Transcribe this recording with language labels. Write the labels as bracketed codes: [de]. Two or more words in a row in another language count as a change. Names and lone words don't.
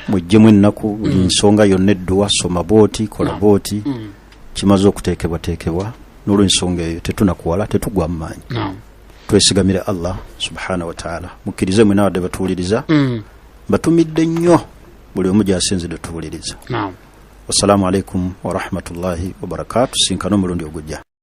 [lg] mujjemu ennaku buli nsonga yonna edduwa soma booti kola booti kimaze okuteekebwateekebwa n'olwensonga eyo tetunakuwala tetugwa mu maanyi twesigamire Allah [ar] سبحانه وتعالى [lg] mukkirize mwe n'abadde batuwuliriza batumidde nnyo buli omu gy'asinzidde tuwuliriza [ar] والسلام عليكم ورحمة الله وبركاته [lg] sinkana omulundi ogujja